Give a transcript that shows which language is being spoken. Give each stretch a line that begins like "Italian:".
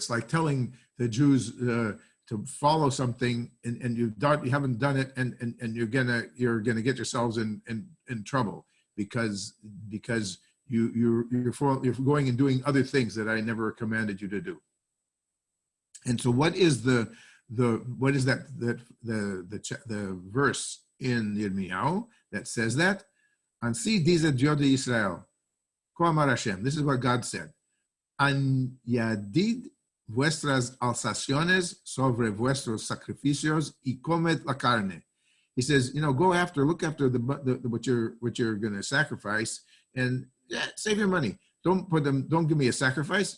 English: It's like telling the Jews to follow something, and you haven't done it, and you're gonna get yourselves in trouble because you're going and doing other things that I never commanded you to do. And so, what is the verse in Yirmiyahu that says that?
Ladino: Ansi dice Dios de Israel,
Hebrew: Koamar Hashem.
English: This is what God said.
Ladino: Añadid vuestras alzaciones sobre vuestros sacrificios y comed la carne.
English: He says, look after what you're going to sacrifice, and save your money. Don't give me a sacrifice.